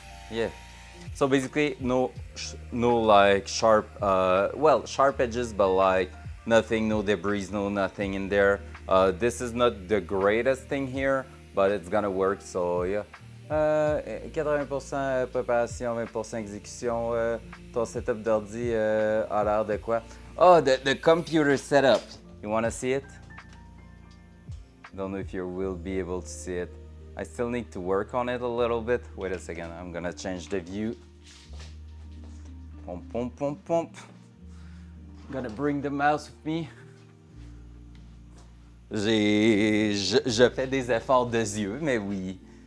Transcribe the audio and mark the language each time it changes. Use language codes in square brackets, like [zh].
[en] Yeah. So basically, no like sharp, well, sharp edges, but like nothing, no debris, no nothing in there. This is not the greatest thing here, but it's gonna work, so yeah. [fr] 80% préparation, 20% exécution. Ton setup d'ordi a l'air de quoi? [en] Oh, the computer setup. You wanna see it? Don't know if you will be able to see it. I still need to work on it a little bit. Wait a second, I'm gonna change the view. Pump, pump, pump, pump. I'm gonna bring the mouse with me. [fr] Je fais des efforts de yeux, mais oui.